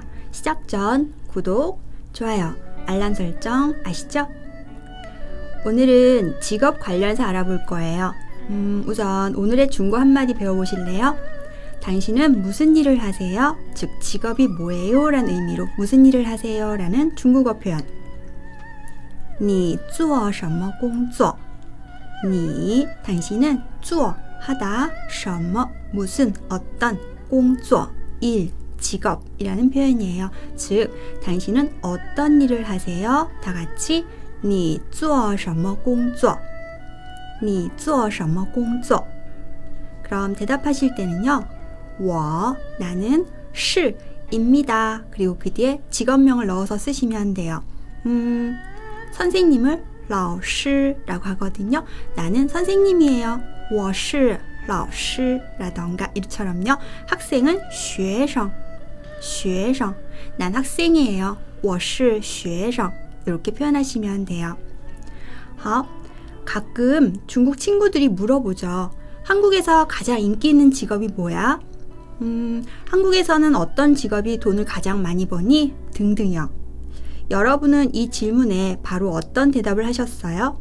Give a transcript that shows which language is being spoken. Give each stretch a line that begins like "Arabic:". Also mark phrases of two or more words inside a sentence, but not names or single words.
Korean: 시작 전 구독, 좋아요, 알람 설정 아시죠? 오늘은 직업 관련해서 알아볼 거예요. 우선 오늘의 중국 한마디 배워보실래요? 당신은 무슨 일을 하세요? 즉 직업이 뭐예요? 라는 의미로 무슨 일을 하세요? 라는 중국어 표현.
Chinese: 你做什么工作?
Korean: 你, 당신은 做, 하다, 什么, 무슨, 어떤,
Chinese: 工作,
Korean: 일, 직업이라는 표현이에요. 즉, 당신은 어떤 일을 하세요? 다 같이
Chinese: 你做什么工作? 你做什么工作?
Korean: 그럼 대답하실 때는요. 我, 나는 是, 입니다. 그리고 그 뒤에 직업명을 넣어서 쓰시면 돼요. 선생님을 老师 라고 하거든요. 나는 선생님이에요.
Chinese: 我是老师
Korean: 라던가 이처럼요. 학생은 学生, 学生. 난 학생이에요.
Chinese: 我是学生.
Korean: 이렇게 표현하시면 돼요. 好, 가끔 중국 친구들이 물어보죠. 한국에서 가장 인기 있는 직업이 뭐야? 한국에서는 어떤 직업이 돈을 가장 많이 버니? 등등요. 여러분은 이 질문에 바로 어떤 대답을 하셨어요?